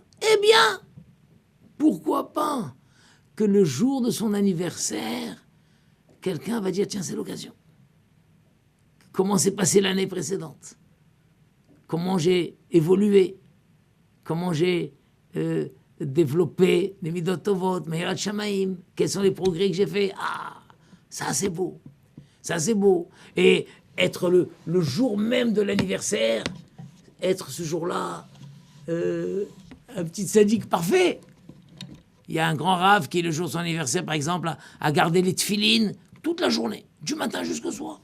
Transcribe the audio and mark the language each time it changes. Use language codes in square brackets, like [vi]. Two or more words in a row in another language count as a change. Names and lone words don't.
[fr] Eh bien, pourquoi pas que le jour de son anniversaire, quelqu'un va dire, tiens, c'est l'occasion. Comment s'est passée l'année précédente? Comment j'ai évolué? Comment j'ai développer les [he] מידות טובות, יראת שמים, [fr] quels sont les progrès que j'ai faits? Ah, ça c'est beau. Ça c'est beau. Et être le jour même de l'anniversaire, être ce jour-là un petit sadique parfait. Il y a un grand rave qui, le jour de son anniversaire, par exemple, a gardé les tefilines toute la journée, du matin jusqu'au soir.